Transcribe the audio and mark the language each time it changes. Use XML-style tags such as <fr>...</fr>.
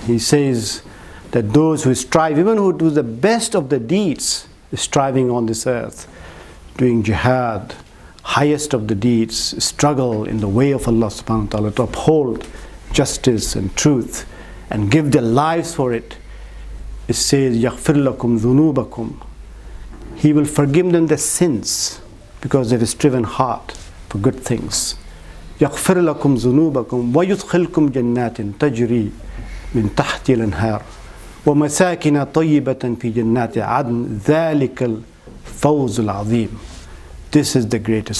<en>He says that those who strive, even who do the best of the deeds, striving on this earth, doing jihad, highest of the deeds, struggle in the way of Allah subhanahu wa ta'ala to uphold justice and truth and give their lives for it. It says,</en> <ar>يَغْفِرْ لَكُمْ ذُنُوبَكُمْ.</ar> <en>He will forgive them their sins because they've striven hard for good things.</en> <ar>يَغْفِرْ لَكُمْ ذُنُوبَكُمْ وَيُدْخِلْكُمْ جَنَّاتٍ تَجْرِي مِنْ تَحْتِهَا الْأَنْهَارُ وَمَسَاكِنَ طَيِّبَةً فِي جَنَّاتِ عَدْنٍ ذَلِكَ الْفَوْزُ الْعَظِيمُ.</ar> <en>This is the greatest.</en>